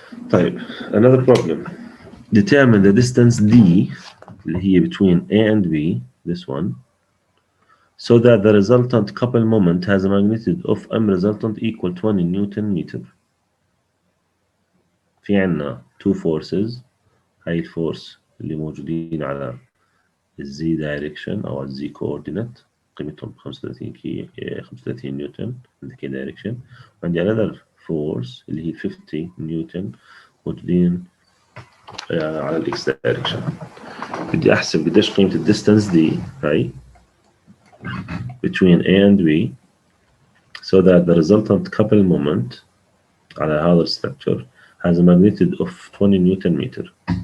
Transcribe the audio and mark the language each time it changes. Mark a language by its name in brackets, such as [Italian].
[English] طيب another problem. Determine the distance D [Arabic] اللي هي [English] between A and B, this one, so that the resultant couple moment has a magnitude of M resultant equal 20 Newton meter. [Arabic] في عنا two forces. هاي الفورس اللي موجودين على الزي دايركشن أو الزي كوردينات قيمتهم 35 نيوتن [English] in the k direction. [Arabic] وعندي [English] another force [Arabic] اللي هي 50 نيوتن موجودين على الاكس دايركشن. بدي احسب قديش قيمة الديستانس دي هاي [English] between A and B so that the resultant couple moment [Arabic] على هذا الستركتشر [English] has a magnitude of 20 newton متر.